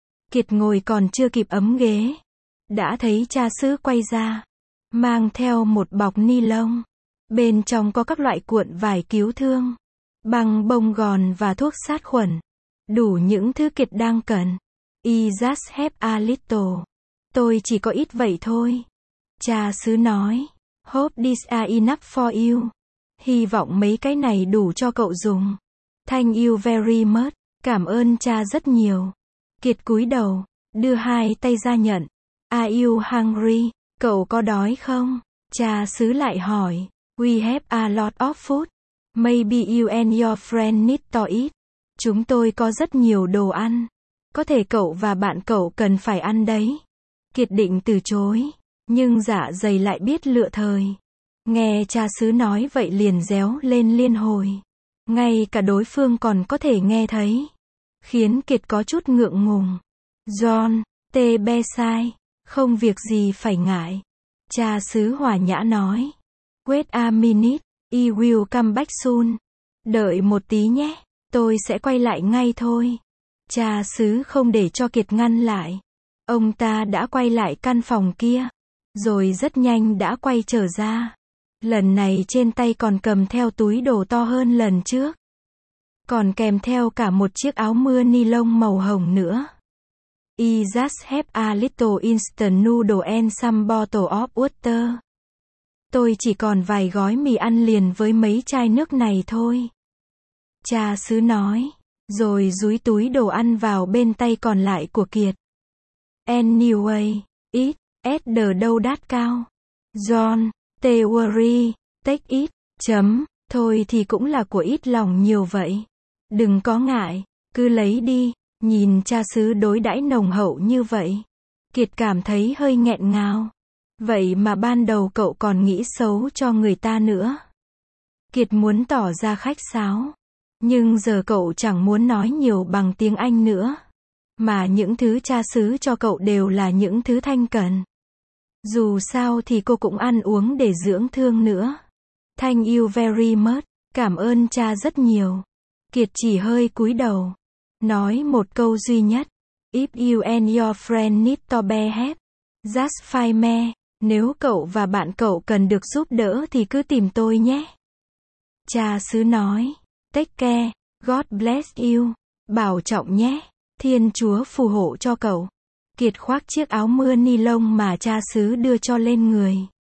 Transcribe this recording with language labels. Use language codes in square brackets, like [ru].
[vi] Kiệt ngồi còn chưa kịp ấm ghế, đã thấy cha xứ quay ra, mang theo một bọc ni lông. Bên trong có các loại cuộn vải cứu thương, băng bông gòn và thuốc sát khuẩn. Đủ những thứ Kiệt đang cần. [en] I just have a little. [vi] Tôi chỉ có ít vậy thôi, cha xứ nói. [en] Hope this are enough for you. [vi] Hy vọng mấy cái này đủ cho cậu dùng. [en] Thank you very much. [vi] Cảm ơn cha rất nhiều. Kiệt cúi đầu, đưa hai tay ra nhận. [en] Are you hungry? [vi] Cậu có đói không? Cha xứ lại hỏi. [en] We have a lot of food. Maybe you and your friend need to eat. [vi] Chúng tôi có rất nhiều đồ ăn. Có thể cậu và bạn cậu cần phải ăn đấy. Kiệt định từ chối, nhưng dạ dày lại biết lựa thời. Nghe cha xứ nói vậy liền réo lên liên hồi. Ngay cả đối phương còn có thể nghe thấy, khiến Kiệt có chút ngượng ngùng. John, tê bê sai, không việc gì phải ngại, cha xứ hòa nhã nói. [en] Wait a minute, I will come back soon. [vi] Đợi một tí nhé, tôi sẽ quay lại ngay thôi. Cha xứ không để cho Kiệt ngăn lại. Ông ta đã quay lại căn phòng kia, rồi rất nhanh đã quay trở ra. Lần này trên tay còn cầm theo túi đồ to hơn lần trước. Còn kèm theo cả một chiếc áo mưa ni lông màu hồng nữa. [en] I just have a little instant noodle and some bottle of water. [vi] Tôi chỉ còn vài gói mì ăn liền với mấy chai nước này thôi, cha xứ nói, rồi dúi túi đồ ăn vào bên tay còn lại của Kiệt. [en] Anyway, eat, at the dough that cao. John. Don't worry, take it, [vi] chấm, thôi thì cũng là của ít lòng nhiều vậy. Đừng có ngại, cứ lấy đi. Nhìn cha xứ đối đãi nồng hậu như vậy, Kiệt cảm thấy hơi nghẹn ngào. Vậy mà ban đầu cậu còn nghĩ xấu cho người ta nữa. Kiệt muốn tỏ ra khách sáo, Nhưng giờ cậu chẳng muốn nói nhiều bằng tiếng Anh nữa. Mà những thứ cha xứ cho cậu đều là những thứ Thanh cần. Dù sao thì cô cũng ăn uống để dưỡng thương nữa. [en] Thank you very much. [vi] Cảm ơn cha rất nhiều. Kiệt chỉ hơi cúi đầu. Nói một câu duy nhất. [en] If you and your friend need to be help, just find me. [vi] Nếu cậu và bạn cậu cần được giúp đỡ thì cứ tìm tôi nhé. Cha xứ nói. [en] Take care. God bless you. [vi] Bảo trọng nhé. Thiên Chúa phù hộ cho cậu. Kiệt khoác chiếc áo mưa ni lông mà cha xứ đưa cho lên người.